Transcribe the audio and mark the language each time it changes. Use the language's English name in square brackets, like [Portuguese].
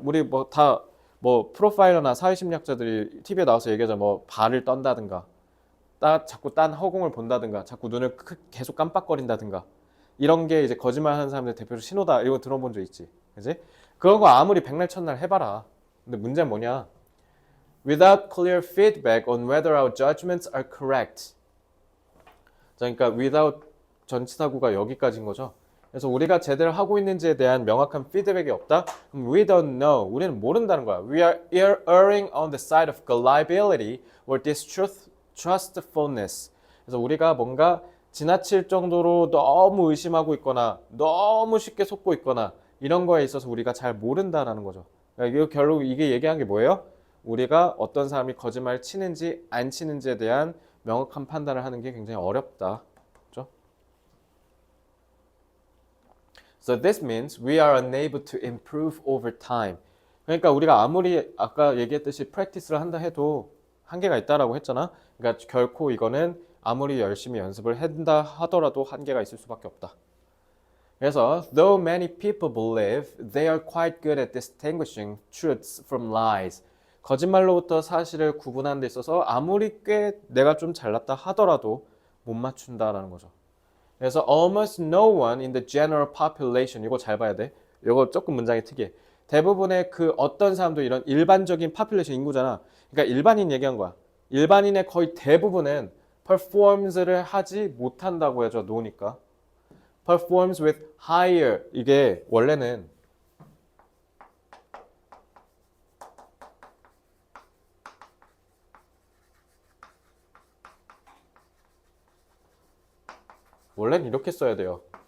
[Korean] 우리 뭐 다 뭐 프로파일러나 사회심리학자들이 TV에 나와서 얘기하자 뭐 발을 떤다든가 자꾸 딴 허공을 본다든가 자꾸 눈을 계속 깜빡거린다든가 이런 게 이제 거짓말하는 사람들 대표로 신호다. 이거 들어본 적 있지, 그지? 그런 거 아무리 백날 첫날 해봐라. 근데 문제는 뭐냐? [English] Without clear feedback on whether our judgments are correct. [Korean] 자, 그러니까 without 전치사구가 여기까지인 거죠. 그래서 우리가 제대로 하고 있는지에 대한 명확한 피드백이 없다? 그럼 [English] we don't know. [Korean] 우리는 모른다는 거야. [English] We are erring on the side of gullibility or distrustfulness. [Korean] 그래서 우리가 뭔가 지나칠 정도로 너무 의심하고 있거나 너무 쉽게 속고 있거나 이런 거에 있어서 우리가 잘 모른다라는 거죠. 그러니까 결국 이게 얘기한 게 뭐예요? 우리가 어떤 사람이 거짓말을 치는지 안 치는지에 대한 명확한 판단을 하는 게 굉장히 어렵다. [English] So this means we are unable to improve over time. [Korean] 그러니까 우리가 아무리 아까 얘기했듯이 practice를 한다 해도 한계가 있다라고 했잖아. 그러니까 결코 이거는 아무리 열심히 연습을 한다 하더라도 한계가 있을 수밖에 없다. 그래서 [English] though many people believe they are quite good at distinguishing truths from lies. [Korean] 거짓말로부터 사실을 구분하는 데 있어서 아무리 꽤 내가 좀 잘났다 하더라도 못 맞춘다라는 거죠. 그래서 [English] almost no one in the general population, [Korean] 이거 잘 봐야 돼. 이거 조금 문장이 특이해. 대부분의 그 어떤 사람도 이런 일반적인 population 인구잖아. 그러니까 일반인 얘기한 거야. 일반인의 거의 대부분은 performs를 하지 못한다고 해줘, 노니까. [English] performs with higher, [Korean] 이게 원래는 이렇게 써야 돼요.